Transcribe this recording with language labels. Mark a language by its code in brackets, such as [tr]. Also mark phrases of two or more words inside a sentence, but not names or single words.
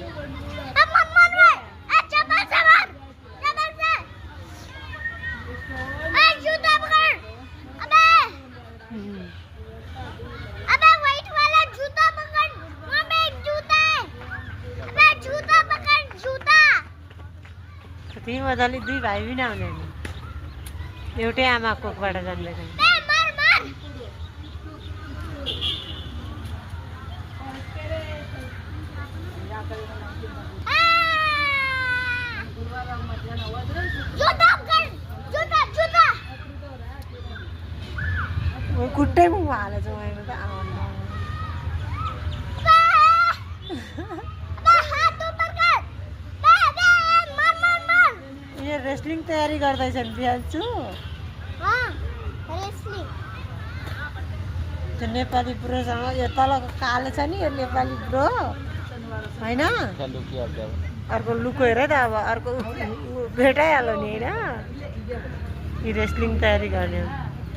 [hi] अब मन मन में चपल से मार चपल से जूता पकड़। अबे अबे वाइट वाला जूता पकड़ वहाँ पे एक जूता है। अबे जूता पकड़ जूता। [ne] त्यही मजाले दुई भाइ पनि आउने नि एउटै आमा कोखबाट जन्मेको [hi] मार मार जूता पकड़ जूता जूता। [ne] खुट्टैमा हालेछ मैले त आमा [hi] हाथ ऊपर कर। मार मार मार। [ne] यो रेस्लिङ तयारी गर्दैछन् बिहान्छु [hi] हाँ रेसलिंग। [ne] त्यो नेपाली ब्रोसँग यो तलको कालो छ नि यो नेपाली ब्रो होइन अर्को लुको हेर त अब अर्को भेटाइहाल्यो नि होइन यी रेस्लिङ तयारी गर्ने